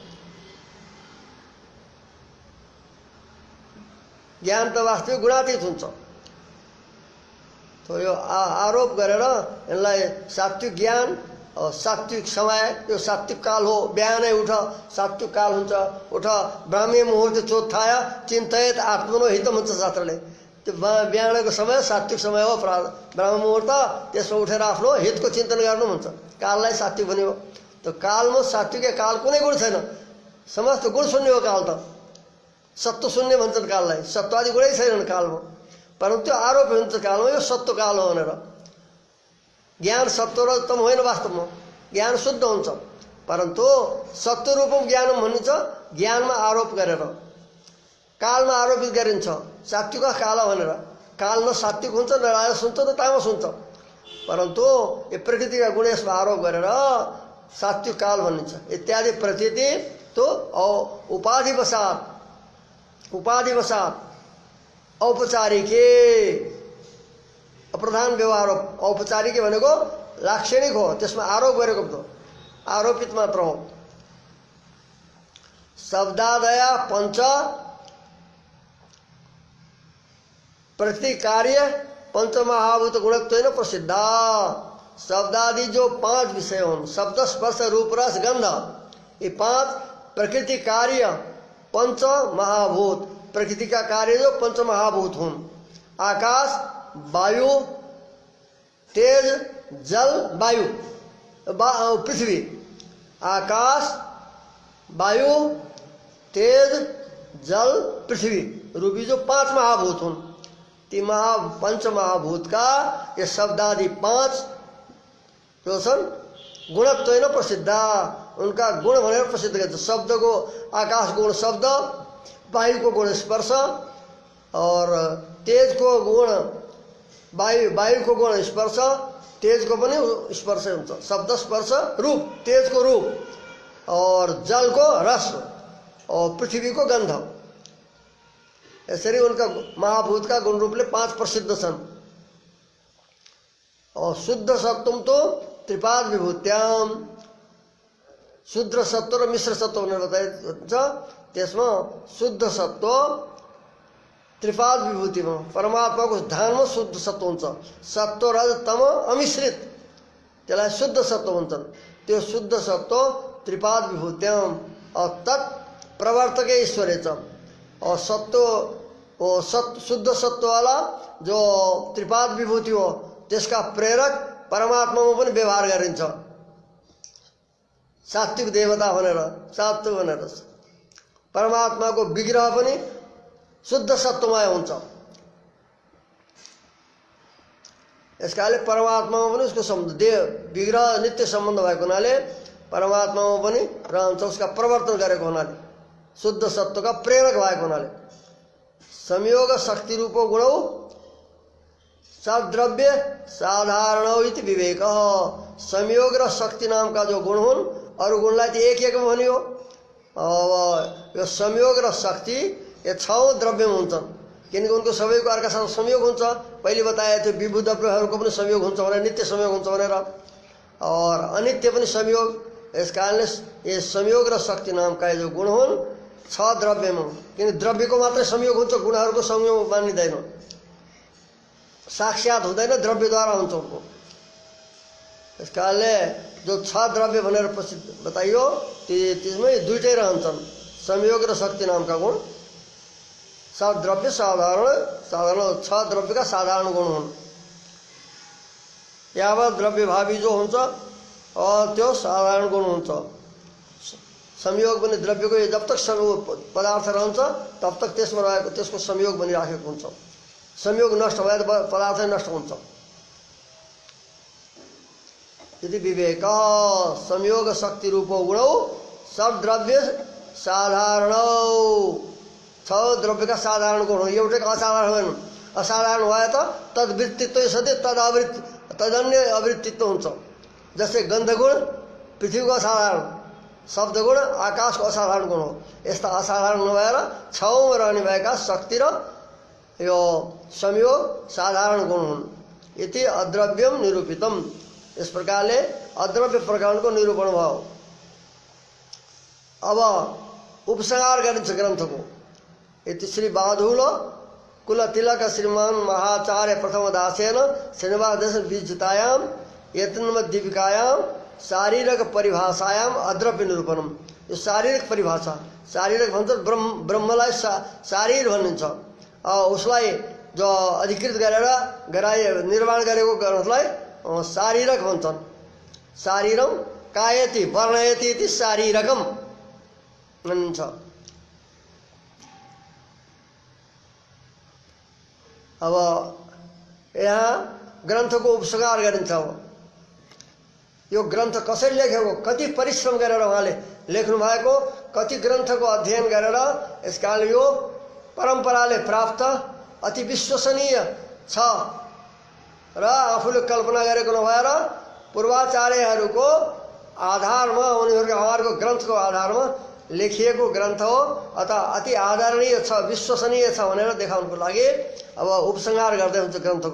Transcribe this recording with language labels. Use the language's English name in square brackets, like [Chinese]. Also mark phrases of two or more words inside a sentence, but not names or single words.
[Nepali] ज्ञान त वास्तविक गुणातीत हुन्छ। तो यो आरोप गरेर यसलाई सात्विक ज्ञान सात्विक समय यो सात्विक काल हो बिहानै उठ सात्विक काल हुन्छ उठ [Sanskrit] ब्राह्मी मुहुर्त चोत्थाय चिन्तयत आत्मनो हितम [Nepali] भन्छ शास्त्रले त्यो बिहानको समय सात्विक समय हो ब्राह्म मुहुर्त त्यसमा उठेर आफ्नो हितको चिन्तन गर्नु भन्छ काललाई सात्विक भन्यो त्यो कालमा सात्विक काल कुनै गुण छैन समस्त गुण शून्य हो काल त सत्व शून्य भन्छन् काललाई सत्वादि गुणै छैनन् कालमा परन्तु त्यो आरोप हुन्छ कालमा यो सत्व काल हो भनेर ज्ञान सत्व र तम होइन वास्तवमा ज्ञान शुद्ध हुन्छ परन्तु सत्व रूपम ज्ञानम भनिन्छ ज्ञानमा आरोप गरेर कालमा आरोपित गरिन्छ सात्विक काल भनेर काल न सात्विक हुन्छ न राजस हुन्छ न तामस हुन्छ परन्तु यो प्रकृतिका गुण यसमा आरोप गरेर सात्विक काल भनिन्छ इत्यादि प्रतीति तो [Sanskrit] उपाधिवसात औपचारिके अप्रधान व्यवहार [Nepali] औपचारिक भनेको लाक्षणिक हो त्यसमा आरोप गरेको त आरोपित मात्र हो [Sanskrit] शब्दादया पंच प्रतिकार्य पंचमहाभूत गुणत्वेन प्रसिद्धा [Hindi] शब्दादि जो 5 विषय हों शब्द स्पर्श रूप रस गंध ये 5 प्रकृति कार्य पंच महाभूत प्रकृति का कार्य जो पंच महाभूत हों आकाश वायु तेज जल वायु पृथ्वी आकाश वायु तेज जल पृथ्वी रूपी जो 5 महाभूत हों पंच महाभूत का ये शब्दादि 5 जो सन [Sanskrit] गुणत्वेन प्रसिद्धा [Hindi] उनका गुण भनेर प्रसिद्ध करते शब्द को आकाश गुण शब्द वायु को गुण स्पर्श और तेज को गुण वायु को गुण स्पर्श [Nepali] तेज को पनि स्पर्श हुन्छ [Hindi] शब्द स्पर्श रूप तेज को रूप और जल को रस और पृथ्वी को गंध [Nepali] यसरी उनका महाभूत का गुण रूपले 5 प्रसिद्ध छन् [Sanskrit] और शुद्ध सत्वम तो त्रिपाद विभूत्याम [Nepali] शुद्ध सत्व र मिश्र सत्व भनेर बताइन्छ त्यसमा शुद्ध सत्व त्रिपाद विभूतिमा परमात्माको धानमा शुद्ध सत्व हुन्छ सत्व रज तम अमिश्रित त्यसलाई शुद्ध सत्व भन्छन् त्यो शुद्ध सत्व [Sanskrit] त्रिपाद विभूत्याम और तत् प्रवर्तक ईश्वरे [Nepali] छ और शुद्ध सत्व वाला जो त्रिपाद विभूति हो त्यसका प्रेरक परमात्मामा पनि व्यवहार गरिन्छ सात्विक देवता भनेर सात्विक भनेर परमात्माको विग्रह पनि शुद्ध सत्वमय हुन्छ यसकाले परमात्मामा पनि उसको सम्बन्ध विग्रह नित्य सम्बन्ध भएको हुनाले परमात्मामा पनि रहन्छ उसका प्रवर्तन गरेको हुनाले शुद्ध सत्वका प्रेरक भएको हुनाले [Sanskrit] संयोग शक्ति रूपो गुणौ सद्रव्य साधारण इति विवेक [Nepali] संयोग र शक्ति नाम का जो गुण हुन् अरू गुणलाई एक एक भनियो यो संयोग र शक्ति ये 6 द्रव्यमा हुन्छन् किनकि उनको सबैको अर्कासँग संयोग हुन्छ पहिले बताएको थियो विभू द्रव्यहरूको पनि संयोग हुन्छ भनेर नित्य संयोग हुन्छ भनेर और अनित्य पनि संयोग यस कारणले ये संयोग र शक्ति नाम का जो गुण हुन् 6 द्रव्यमा किन द्रव्यको मात्रै संयोग हुन्छ गुणहरूको संयोग मानिँदैन साक्षात हुँदैन द्रव्यद्वारा हुन्छ उनको यस कारणले जो 6 द्रव्य भनेर प्रसिद्ध बताइयो त्यसमै दुईटै रहन्छन् संयोग र शक्ति नामका गुण द्रव्य साधारण 6 द्रव्य का साधारण गुण हुन् यावत द्रव्य भावी जो हुन्छ त्यो साधारण गुण हुन्छ संयोग पनि द्रव्यको जब तक पदार्थ रहन्छ तब तक त्यसमा रहेको त्यसको संयोग बनिराखेको हुन्छ संयोग नष्ट भए पदार्थ नष्ट हुन्छ [Sanskrit] यदि विवेक संयोग शक्ति रूपो गुणौ सब द्रव्य साधारण [Hindi] 6 द्रव्य का साधारण गुण [Nepali] हो एउटै असाधारण होइन असाधारण भए त तद्वृत्तित्व सधैँ तदन्य अवृत्तित्व हुन्छ जस्तै गन्धगुण पृथ्वीको असाधारण शब्दगुण आकाशको असाधारण गुण हो यस्ता असाधारण नभएर 6 रहने भएका शक्ति र यो संयोग साधारण गुण हुन् [Sanskrit] यति अद्रव्यम निरूपितम [Nepali] इस प्रकारले अद्रव्य प्रकरणको निरूपण भयो अब उपसंहार गरिन्छ ग्रन्थको [Sanskrit] इति श्री बाधूल कुलतिलक श्रीमान महाचार्य प्रथम दासेन श्रीनिवास विजितायाम यत्न दीपिकायाम शारीरिक परिभाषायाम अद्रव्य निरूपणम। [Nepali] यो शारीरिक परिभाषा, शारीरिक भन्छ ब्रह्मलाई शारीर भनिन्छ। उसलाई जो अधिकृत गरेर निर्माण गरेको ग्रन्थलाई शारीरक भन्छन्। [Sanskrit] शारीरम कायति वर्णयति इति शारीरकम भनिन्छ। [Nepali] अब यहाँ ग्रन्थको उपसंहार गरिन्छ। अब यो ग्रन्थ कसरी लेखेको, कति परिश्रम गरेर उहाँले लेख्नु भएको, कति ग्रन्थको अध्ययन गरेर यस कारण यो परम्पराले प्राप्त अति विश्वसनीय छ र आफूले कल्पना गरेको नभएर पूर्वाचार्यहरूको आधारमा, उनीहरूको ग्रन्थको आधारमा लेखिएको ग्रन्थ हो अथवा अति आदरणीय छ, विश्वसनीय छ भनेर देखाउनको लागि अब उपसंहार गर्दै हुन्छ ग्रन्थको।